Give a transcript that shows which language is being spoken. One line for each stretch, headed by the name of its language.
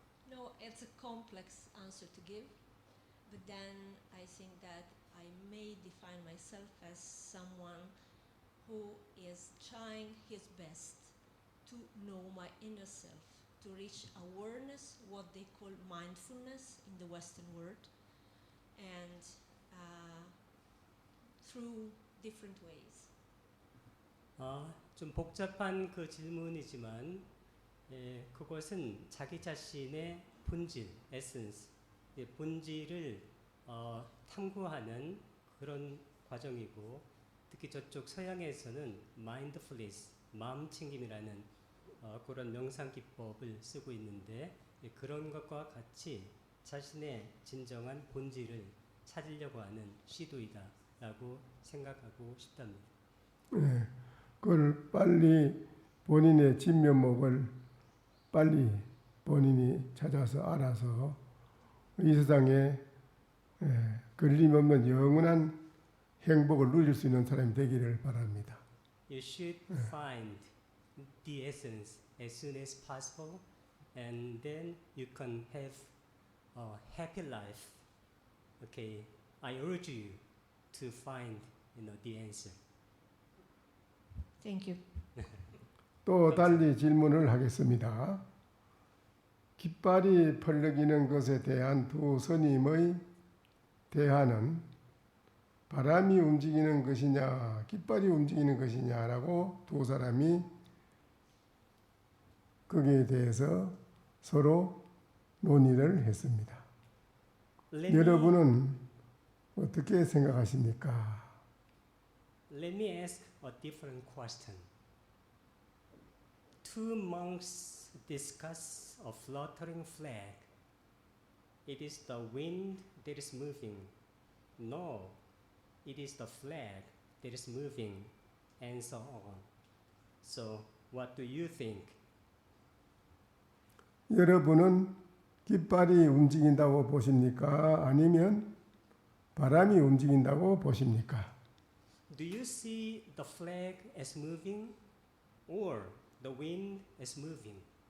English: No, it's a complex answer to give, but then I think that I may define myself as someone who is trying his best to know my inner self, to reach awareness, what they call mindfulness in the Western world, and through different ways.
Korean: 좀 복잡한 그 질문이지만 그것은 자기 자신의 본질, 에센스, 본질을 탐구하는 그런 과정이고, 특히 저쪽 서양에서는 마인드풀니스, 마음챙김이라는 그런 명상 기법을 쓰고 있는데, 그런 것과 같이 자신의 진정한 본질을 찾으려고 하는 시도이다라고 생각하고 싶답니다. 예, 그걸 빨리 본인의 진면목을 빨리 본인이 찾아서 알아서 이 세상에 걸림없는 영원한 행복을 누릴 수 있는 사람이 되기를 바랍니다.
English: You should find the essence as soon as possible, and then you can have a happy life. Okay, I urge you to find, the answer. Thank you.
Korean: 또 달리 질문을 하겠습니다. 깃발이 펄럭이는 것에 대한 두 스님의 대화는 바람이 움직이는 것이냐, 깃발이 움직이는 것이냐라고 두 사람이 거기에 대해서 서로 논의를 했습니다. 여러분은 어떻게 생각하십니까?
English: Let me ask a different question. Two monks discuss a fluttering flag. It is the wind that is moving. No, it is the flag that is moving, and so on. So, what do you think?
Korean: 여러분은 깃발이 움직인다고 보십니까? 아니면 바람이 움직인다고 보십니까?
English: Do you see the flag as moving or the wind as moving?